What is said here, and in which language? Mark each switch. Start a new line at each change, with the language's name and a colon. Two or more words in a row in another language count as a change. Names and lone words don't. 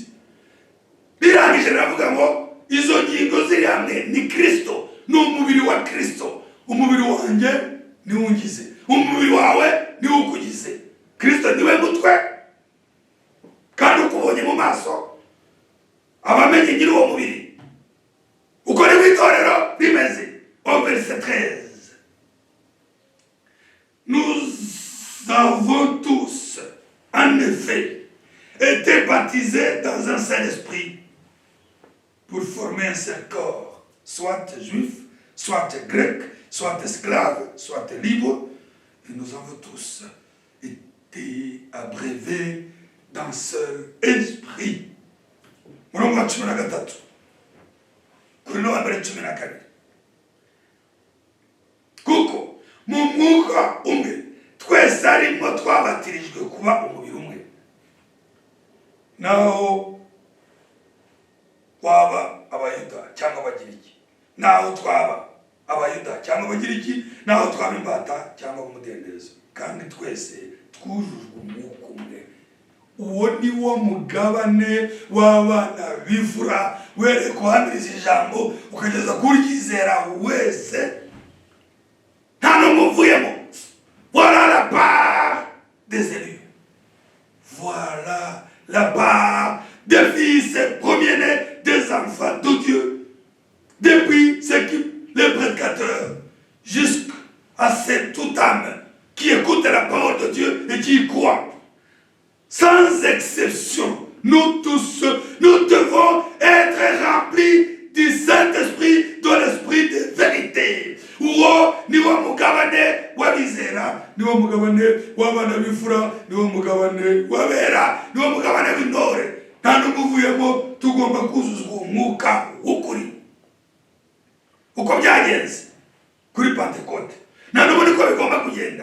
Kinyarwanda: Rirangije riravuga ngo izo ngingo ziri hamwe ni Kristo, ni umubiri wa Kristo. Umubiri wanjye niwo ungize, umubiri wawe niwe ukugize. Kristo niwe mutwe, kandi ukubonye mu maso abamenye nyiri uwo mubiri. Uko ni w'itorero rimeze.
French: Au verset 13, nous avons tous en effet été baptisés dans un seul esprit pour former un seul corps, soit juif, soit grec, soit esclave, soit libre, et nous avons tous été abreuvés d'un seul esprit.
Kinyarwanda: Murongo wa 13 kuri no mbere 12, kuko mu mwuka umwe twese arimo twabatirijwe kuba umubiri umwe, naho twaba abayuda cyangwa abagiriki, naho twaba abayuda cyangwa abagiriki, naho twaba imbata cyangwa umudendezo, kandi twese twujujwe umwuka umwe. Uwo ni wo mugabane w'abana b'imfura, were kuhamiriza ijambo ukageza kuryizera wese nta n'umuvuyemo.
French: Voilà la part des élus, voilà la part des fils premiers-nés des enfants de Dieu, depuis ceux qui, les prédicateurs, jusqu'à cette toute âme qui écoute la parole de Dieu et qui y croit. Sans exception, nous tous, nous devons être remplis du Saint-Esprit, de l'Esprit de vérité.
Kinyarwanda: Uwo niwo mugabane w'abizera, niwo mugabane w'abana b'imfura, niwo mugabane w'abera, niwo mugabane w'intore. Nta n'umuvuyemo, tugomba kuzuzwa umwuka w'ukuri. Uko byagenze kuri Pentecote, nta n'ubu niko bigomba kugenda.